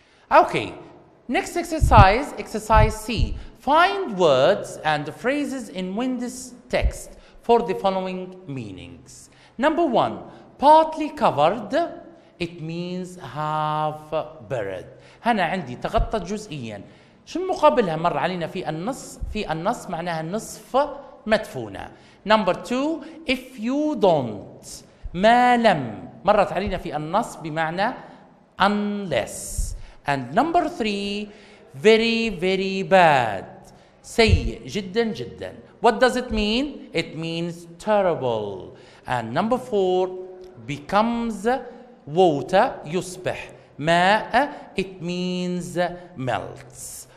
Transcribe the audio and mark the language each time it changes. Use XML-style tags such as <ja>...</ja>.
<en>Okay, next exercise, exercise C. Find words and phrases in Wendy's text for the following meanings. Number 1, partly covered, it means half buried.</en> <ar>هنا عندي تغطت جزئيا. شو المقابلها مر علينا في النص؟ في النص معناها النصف مدفونة.</ar> <en>Number 2, if you don't,</en> <ar>ما لم، مرت علينا في النص بمعنى unless.</ar> <en>And number 3, very very bad,</en> <ar>سيء جدا جدا.</ar> <en>What does it mean? It means terrible. And number 4, becomes water,</en> <ar>يصبح ماء,</ar> <en>it means melts.</en>